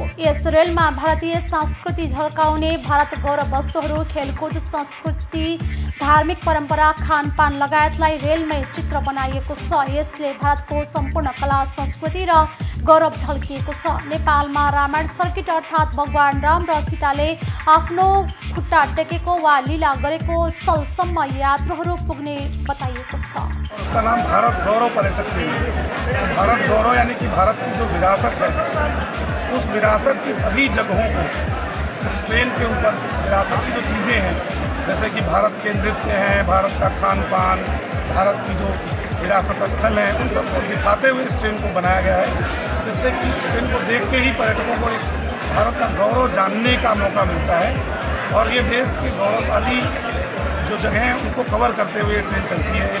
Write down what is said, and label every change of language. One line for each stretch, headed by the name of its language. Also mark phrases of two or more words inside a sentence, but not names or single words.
Nepali: यस रेलमा भारतीय संस्कृति झल्काउने भारत गौरव वस्तुहरू, खेलकुद, संस्कृति, धार्मिक परम्परा, खानपान लगायतलाई रेलमै चित्र बनाइएको छ। यसले भारतको सम्पूर्ण कला, संस्कृति र गौरव झल्किएको छ। नेपालमा रामायण सर्किट अर्थात् भगवान राम र सीताले आफ्नो खुट्टा टेकेको वा लीला गरेको स्थलसम्म यात्रुहरू पुग्ने बताइएको छ।
Hindi: उसका नाम भारत गौरव पर्यटक रेल है। भारत गौरव यानी कि भारत की जो विरासत है, उस विरासत की सभी जगहों को इस ट्रेन के ऊपर विरासत की जो चीज़ें हैं, जैसे कि भारत के नृत्य हैं, भारत का खान पान, भारत की जो विरासत स्थल हैं, उन सबको दिखाते हुए इस ट्रेन को बनाया गया है, जिससे कि इस ट्रेन को देख के ही पर्यटकों को एक भारत का गौरव जानने का मौका मिलता है और ये देश के गौरवशाली जो जगह हैं उनको कवर करते हुए ट्रेन चलती है।